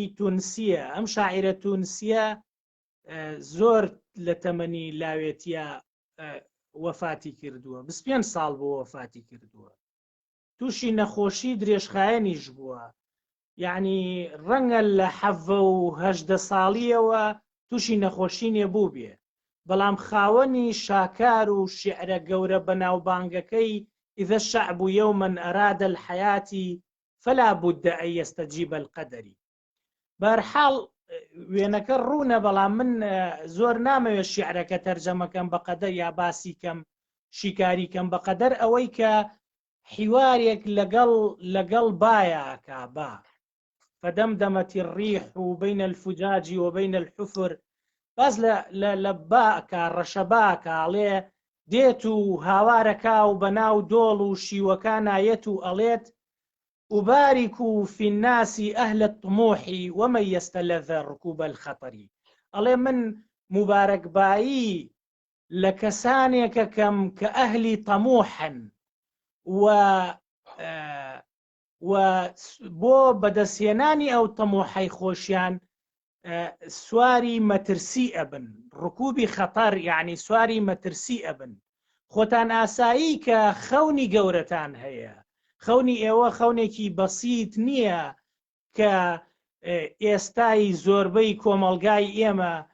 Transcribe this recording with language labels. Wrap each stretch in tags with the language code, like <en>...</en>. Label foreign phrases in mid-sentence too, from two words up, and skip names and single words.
<ckb>تونسیە ئەم شاعیرە تونسیە زۆر لە تەمەنی لاوێتیە وەفاتی کردووە 25 ساڵ بۆ وەفاتی کردووە تووشی نەخۆشی درێژخایەنیش بووە یعنی ڕەنگە لە 18 ساڵیەوە تووشی نەخۆشی نێبوو بێ بەڵام خاوەنی شاکار و شعرە گەورە بەناوبانگەکەی</ckb> <ar>إذا الشعب يوما أراد الحياة فلا بد أن يستجيب القدر</ar> <ckb>بەرحاڵ وێنەکە ڕوونە بەڵام من زۆر نامەوێت شیعرەکە تەرجەمەکەم بە قەدەر یا باسی کەم شیکاری کەم بە قەدەر ئەوەی کە حیوارێک لەگەڵ بایەکە با</ckb> <ar>فدمدمت الريح بين الفجاج وبين</ar> <ckb>الحفر باز لە باکە ڕەشەباکە ئەڵێ دێت و هاوارەکە و بەناو دۆڵ و شیوەکە نایەت و ئەڵێت</ckb> <ar>أبارك في الناس أهل الطموح ومن يستلذ ركوب الخطر</ar> <ckb>ئەڵێ من مبارك بایی لە کەسانێکە کەم کە ئەهلی تەموحن و بۆ بەدەستهێنانی ئەو تەموحەی خۆشیان سواری مەترسی ئەبن ڕکوبی خەتەر یعنی سواری مەترسی ئەبن خۆتان ئاسایی کە خەونی گەورەتان هەیە خەونی ئێوە خەونێکی بەسیط نییە کە ئێستای زۆربەی کۆمەڵگای ئێمە</ckb>